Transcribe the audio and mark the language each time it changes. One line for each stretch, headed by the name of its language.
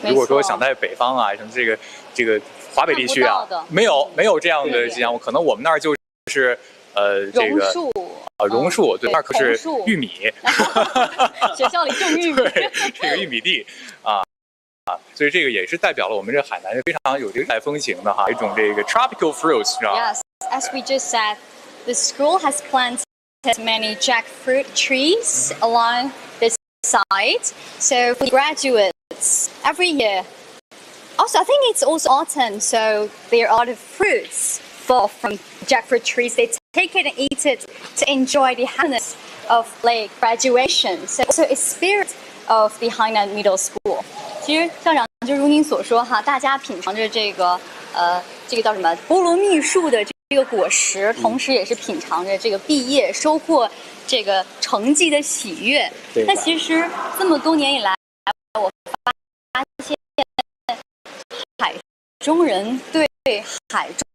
Chinese: 如果说想在北方啊，像这个华北地区啊，没有这样的项目，可能我们那儿就是这个榕树，对，那可是玉米。学校里种玉米，对，这个玉米地啊。所以这个也是代表了我们这海南非常有这个带风情的哈，一种这个
English: tropical fruits，
Chinese: 是吧
English: ？Yes, as we just said, the school has planted many jackfruit trees along the side. So for graduates every year. Also, I think it's also autumn, so there are the fruits fall from jackfruit trees. They take it and eat it to enjoy the happiness of like graduation. So also a spirit of the Hainan Middle School.
Chinese: 其实校长就如您所说哈，大家品尝着这个叫什么菠萝蜜树的这个果实，同时也是品尝着这个毕业收获这个成绩的喜悦。那其实这么多年以来，我发现海中人对海